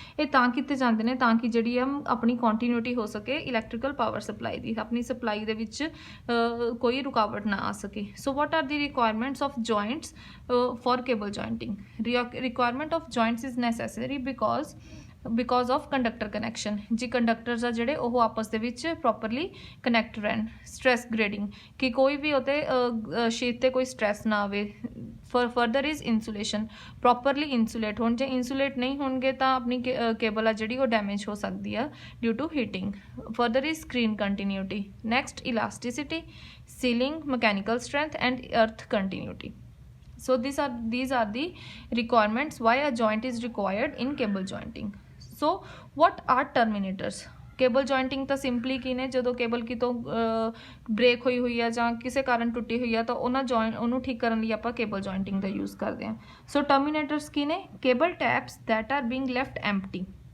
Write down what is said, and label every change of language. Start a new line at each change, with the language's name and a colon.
Punjabi: ਇਹ ਤਾਂ ਕੀਤੇ ਜਾਂਦੇ ਨੇ ਤਾਂ ਕਿ ਜਿਹੜੀ ਆ ਆਪਣੀ ਕੰਟੀਨਿਊਟੀ ਹੋ ਸਕੇ ਇਲੈਕਟ੍ਰੀਕਲ ਪਾਵਰ ਸਪਲਾਈ ਦੀ, ਆਪਣੀ ਸਪਲਾਈ ਦੇ ਵਿੱਚ ਕੋਈ ਰੁਕਾਵਟ ਨਾ ਆ ਸਕੇ।
English: So what are the requirements of joints for cable jointing? Requirement of joints is necessary because of conductor connection।
Punjabi: Ji conductors आ ਜਿਹੜੇ ਉਹ ਆਪਸ ਦੇ ਵਿੱਚ ਪ੍ਰੋਪਰਲੀ ਕਨੈਕਟ ਰਹਿਣ। ਸਟ੍ਰੈਸ ਗ੍ਰੇਡਿੰਗ ਕਿ ਕੋਈ ਵੀ ਉਤੇ ਸ਼ੀਟ ਤੇ ਕੋਈ ਸਟ੍ਰੈਸ ਨਾ ਆਵੇ।
English: further is insulation,
Punjabi: ਪ੍ਰੋਪਰਲੀ ਇਨਸੂਲੇਟ ਹੋਣ। ਜੇ ਇਨਸੂਲੇਟ ਨਹੀਂ ਹੋਣਗੇ ਤਾਂ ਆਪਣੀ ਕੇਬਲ ਆ ਜਿਹੜੀ ਉਹ ਡੈਮੇਜ ਹੋ ਸਕਦੀ ਆ
English: Due to heating. Further is screen continuity. Next elasticity, sealing, mechanical strength and earth continuity. So these are the requirements why a joint is required in cable jointing। So what are terminators?
Punjabi: Cable ਜੁਆਇੰਟਿੰਗ ਤਾਂ simply ਕੀ ਨੇ, ਜਦੋਂ cable ਕਿਤੋਂ break ਹੋਈ ਹੋਈ ਆ ਜਾਂ ਕਿਸੇ ਕਾਰਨ ਟੁੱਟੀ ਹੋਈ ਆ ਤਾਂ ਉਹਨੂੰ ਠੀਕ ਕਰਨ ਲਈ ਆਪਾਂ ਕੇਬਲ ਜੁਆਇੰਟਿੰਗ ਦਾ ਯੂਜ਼ ਕਰਦੇ ਹਾਂ।
English: so terminators
Punjabi: ਕੀ ਨੇ?
English: Cable taps that are being left empty.